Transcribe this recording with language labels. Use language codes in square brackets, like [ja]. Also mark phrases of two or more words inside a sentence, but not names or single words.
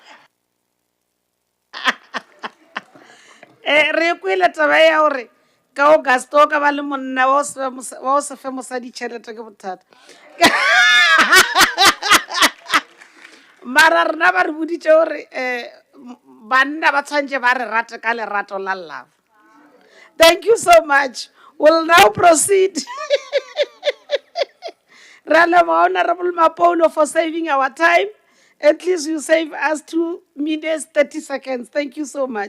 [nso] Re kwele taba ya gore ka August o ka ba le monna wa o se fe mosadi tšhelete ke bothata. Mara rena ba re boditše gore banna ba tshwantse ba re rate ka lerato la love. [en] Thank you so much. We'll now proceed. Honorable Mapolo for saving our time. At least you save us 2 minutes, 30 seconds. Thank you so much.